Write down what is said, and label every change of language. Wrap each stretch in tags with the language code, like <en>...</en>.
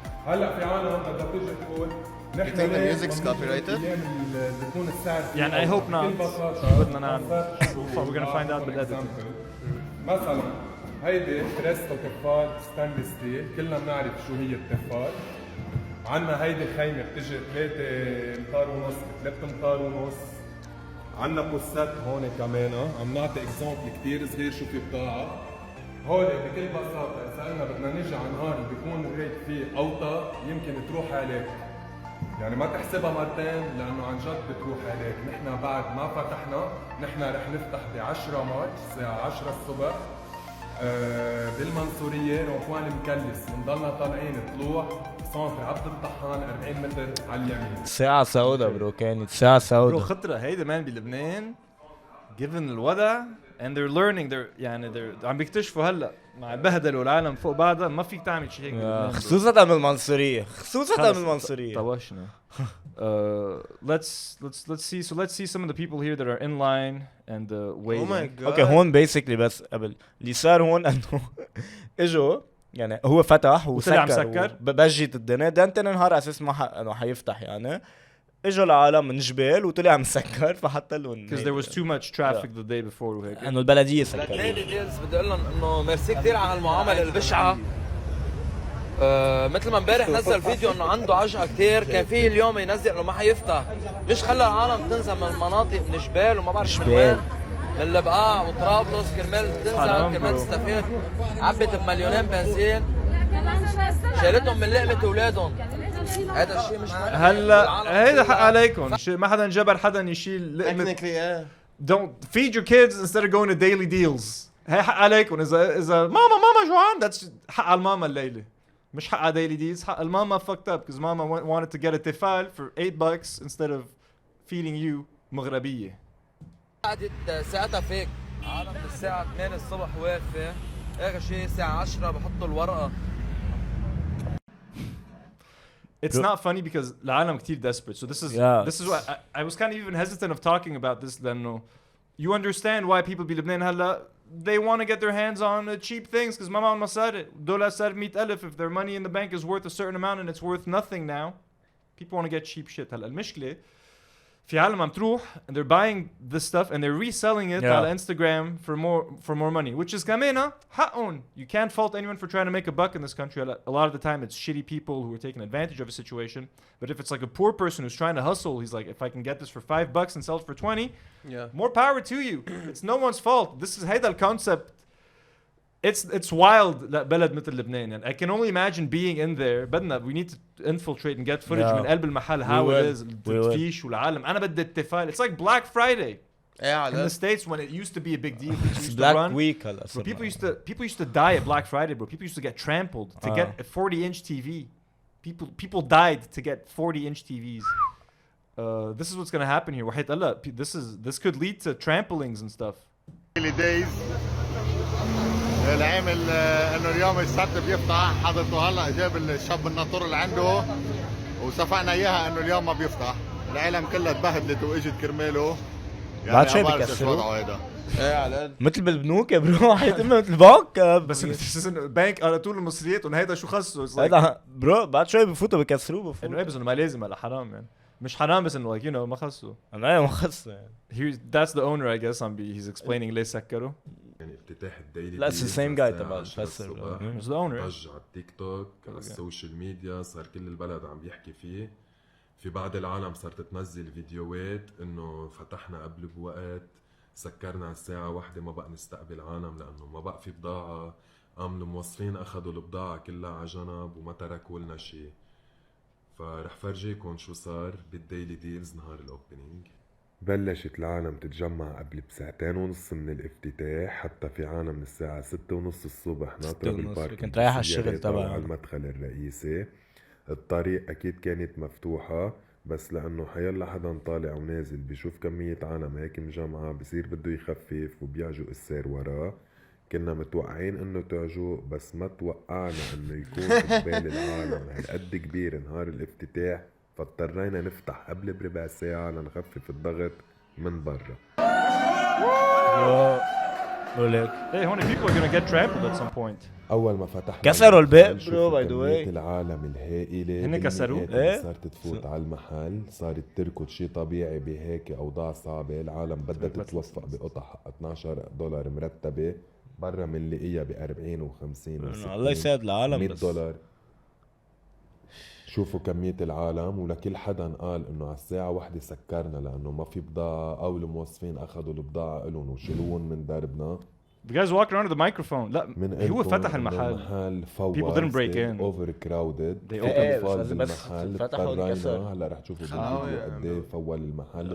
<ar>هلا في عالم بدها تيجي تقول نحن الميوزك's copyrighted. بتكون السعر يعني</ar> <en>I hope not.</en> <ar>بدنا نعمل.</ar> <en>We're gonna find out بالedit.</en> <ar>مثلا هيدي بريستو تفال ستانلس ستيل كلنا بنعرف شو هي التفال. عنا هيدي خيمة بتجي 3 امتار ونص 3 امتار ونص. عنا بوسات هون كمان عم نعطي اكزامبل كثير صغير شو في بضاعة. هول بكل بساطة إذا قلنا بدنا نيجي على نهار بيكون الريت فيه أوطى يمكن تروح عليك. يعني ما تحسبها مرتين لأنه عن جد بتروح عليك. نحن بعد ما فتحنا نحن رح نفتح ب 10 مارس الساعة 10 الصبح بالمنصورية روكوان المكلس. بنضلنا طالعين طلوع سنتر عبد الطحان 40 متر على اليمين. ساعة سوداء برو كانت ساعة سوداء. برو خطرة هيدا مان بلبنان</ar> <en>given</en> <ar>الوضع</ar> <en>and they're learning they're</en> <ar>عم بيكتشفوا هلا مع بهدلوا العالم فوق بعضها ما فيك تعمل شيء هيك خصوصا بالمنصورية بالمنصورية طوشنا.</ar> <en>let's see some of the people here that are in line and waiting. Oh my god.</en> <ar>اوكي هون بيسكلي بس قبل اللي صار هون انه اجوا يعني هو فتح وسكر بجت الدنيا ده انت نهار اساس ما انه حيفتح يعني اجوا العالم من جبال وطلع مسكر فحتى لهم</ar> <en>because there was too much traffic the day before وهيك.</en> <ar>انه البلديه سكرت. ديلي ديلز بدي اقول لهم انه ميرسي كثير على هالمعامله البشعه. مثل ما امبارح نزل فيديو انه عنده عجقه كثير، كان فيه اليوم ينزل انه ما حيفتح، ليش خلى العالم تنزل من المناطق من جبال وما بعرف من وين، من البقاع وطرابلس كرمال تنزل كرمال تستفيد، عبت بمليونين بنزين شالتهم من لقمه اولادهم. هذا الشيء مش هلا هيدا حق عليكم، ما حدا جبر حدا يشيل لقمه.</ar> <en>Don't feed your kids instead of going to daily deals.</en> <ar>هي حق عليكم. اذا ماما جوعان</ar> <en>that's</en> <ar>حق على الماما الليله، مش حق على daily deals. حق الماما</ar> <en>fucked up because mama wanted to get a tefal for $8 instead of feeding you</en> <ar>مغربيه. قعدت ساعتها فيك عالم الساعه 8 الصبح واقفه، اخر شيء الساعه 10 بحطوا الورقه.</ar> <en>It's not funny because</en> <ar>العالم كتير</ar> <en>desperate. So this is why I was kind of even hesitant of talking about this.</en> <ar>لأنه</ar> <en>you understand why people</en> <ar>بلبنان هلا</ar> <en>they want to get their hands on cheap things because</en> <ar>ماما مصاري دولار صار</ar> <en>100,000 if their money in the bank is worth a certain amount and it's worth nothing now. People want to get cheap shit.</en> <ar>هلا المشكلة في عالم عم تروح</ar> <en>and they're buying this stuff and they're reselling it على Instagram for more money, which is</en> <ar>كمان حقهم.</ar> <en>You can't fault anyone for trying to make a buck in this country. A lot of the time it's shitty people who are taking advantage of a situation. But if it's like a poor person who's trying to hustle, he's like, if I can get this for $5 and sell it for 20, more power to you. It's no one's fault. This is</en> <ar>هيدا</ar> <en>الconcept. It's wild</en> <ar>بلد مثل لبنان.</ar> <en>And I can only imagine being in there.</en> <ar>بدنا</ar> <en>we need to infiltrate and get footage</en> <ar>من قلب المحل</ar> <en>how it is.</en> <ar>التفتيش والعالم. أنا بدي التفاعل.</ar> <en>It's like Black Friday in the States when it used to be a big deal. It's Black Week. Bro, people used to die at Black Friday, bro. People used to get trampled to get a 40-inch TV. People died to get 40-inch TVs. This is what's gonna happen here.</en> <ar>وحيت الله</ar> <en>this could lead to tramplings and stuff.</en> <ar>العامل انه اليوم السبت بيفتح، حضرته هلا جاب الشاب الناطور اللي عنده وصفقنا اياها انه اليوم ما بيفتح. العالم كلها تبهدلت واجت كرماله. بعد شوي بكسروه هيدا. ايه على قد مثل بالبنوك يا برو. حيتم مثل البنك بس بنك على طول المصريات وهيدا شو خصه. هيدا برو بعد شوي بفوتوا بكسروه انه ايه بس انه ما لازم هلا حرام يعني. مش حرام بس انه</ar> <en>like you know</en> <ar>ما خصه. انا ما خصه يعني.</ar> <en>That's the owner I guess he's explaining ليه سكروا.</en> <ar>يعني افتتاح الديلي</ar> <en>لا it's the same guy</en> <ar>تبع الفسر.</ar> <en>It's the owner.</en> <ar>ضج على التيك توك على السوشيال ميديا، صار كل البلد عم بيحكي فيه. في بعض العالم صارت تنزل فيديوهات انه فتحنا قبل بوقت، سكرنا على الساعة 1 ما بقى نستقبل عالم لانه ما بقى في بضاعة. قام الموظفين اخذوا البضاعة كلها على جنب وما تركوا لنا شيء. فرح فرجيكم شو صار بالديلي ديلز نهار الاوبننج. بلشت العالم تتجمع قبل بساعتين ونص من الافتتاح، حتى في عالم من الساعة 6:30 الصبح ناطرة بالباركينج. كنت رايح على الشغل تبعي على المدخل الرئيسي. الطريق أكيد كانت مفتوحة، بس لأنه حيلا حدا طالع ونازل بيشوف كمية عالم هيك مجمعة بصير بده يخفف وبيعجق السير وراه. كنا متوقعين انه تعجو، بس ما توقعنا انه يكون قبال العالم هالقد كبير نهار الافتتاح، فاضطرينا نفتح قبل بربع ساعة لنخفف الضغط من برا.</ar> <en>Hey, honey, people are gonna get trampled at some point.</en> <ar>أول ما فتحنا كسروا الباب برو باي ذا واي. العالم الهائلة هن كسروه؟ ايه صارت تفوت على المحل، صارت تركض شيء طبيعي بهيك أوضاع صعبة. العالم بدها تتوفق بقطع حق $12 مرتبة برا منلاقيها ب40 و50 الله يساعد العالم. $100. شوفوا كمية العالم، ولكل حدا قال انه على الساعة 1 سكرنا لانه ما في بضاعة او الموظفين اخذوا البضاعة الهم وشلوهم من دربنا.</ar> <en>The guys walking around with the microphone.</en> <ar>لا هو فتح المحل.</ar> <en>People didn't break in. overcrowded. They opened المحل.</en> <ar>اضطرينا هلا رح تشوفوا بالفيديو قد ايه فول المحل.</ar>